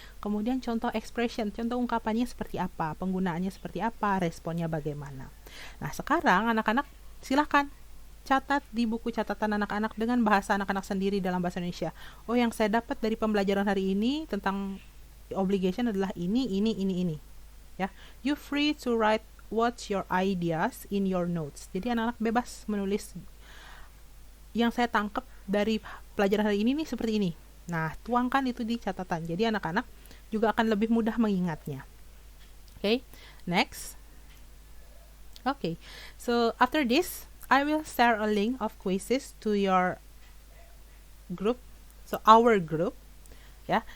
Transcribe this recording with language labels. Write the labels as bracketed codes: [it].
[id] Kemudian contoh expression, contoh ungkapannya seperti apa, penggunaannya seperti apa, responnya bagaimana. Nah sekarang anak-anak silahkan catat di buku catatan anak-anak dengan bahasa anak-anak sendiri dalam bahasa Indonesia. Oh, yang saya dapat dari pembelajaran hari ini tentang obligation adalah ini. [en] Ya, you free to write what's your ideas in your notes. [id] Jadi anak-anak bebas menulis yang saya tangkap dari pelajaran hari ini nih seperti ini. Nah, tuangkan itu di catatan. Jadi anak-anak juga akan lebih mudah mengingatnya. [en] Okay, next. Okay, so after this I will share a link of quizzes to your group, so our group, ya.